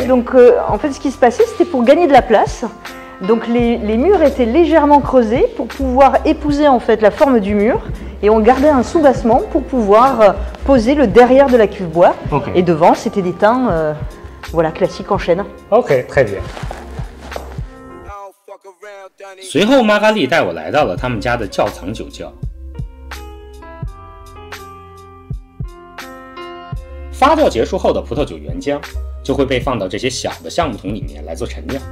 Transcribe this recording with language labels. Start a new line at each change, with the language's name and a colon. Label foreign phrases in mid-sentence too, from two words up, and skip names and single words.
French: Donc en fait ce qui se passait, c'était pour gagner de la place. Donc les murs étaient légèrement creusés pour pouvoir épouser en fait la forme du mur et on gardait un soubassement pour pouvoir poser le derrière de la cuve bois. Et devant c'était des teints voilà, classiques en chêne. Ok, très bien.
Chinese: 随后玛嘎丽带我来到了他们家的窖藏酒窖。发酵结束后的葡萄酒原浆就会被放到这些小的橡木桶里面来做陈酿。